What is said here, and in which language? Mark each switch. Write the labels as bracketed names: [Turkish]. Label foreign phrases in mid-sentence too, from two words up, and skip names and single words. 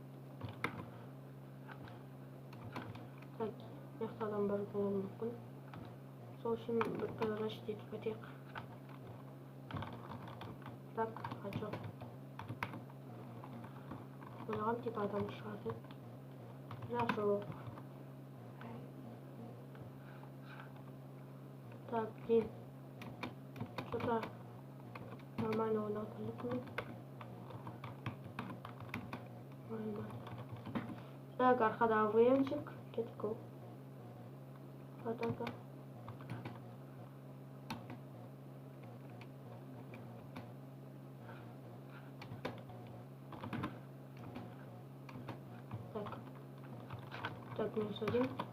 [Kazakh] Так, мықты адам бар болуы мүмкін. Сол үшін рашид етіп кетейік. Так, жоқ. Ойлаған тек адам шығады. Жақсы болды. [Russian] Так, блин. Что-то нормально ойнатылды. Нормально. Так, [Kazakh] арқада АВМчик. Кеттік ол. [Russian] Атака. Так, минус 1.